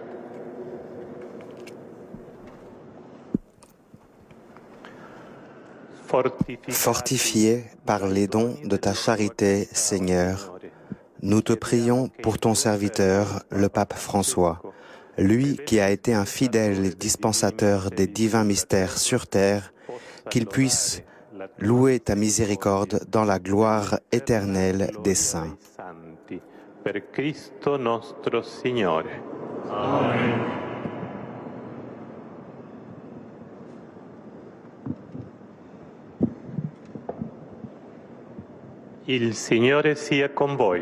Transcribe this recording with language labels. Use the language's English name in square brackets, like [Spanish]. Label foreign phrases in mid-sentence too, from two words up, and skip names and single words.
[French] Fortifié par les dons de ta charité, Seigneur, nous te prions pour ton serviteur, le pape François, lui qui a été un fidèle dispensateur des divins mystères sur terre, qu'il puisse louer ta miséricorde dans la gloire éternelle des saints. [Italian] Per Cristo nostro Signore. Amen. Il Signore sia con voi.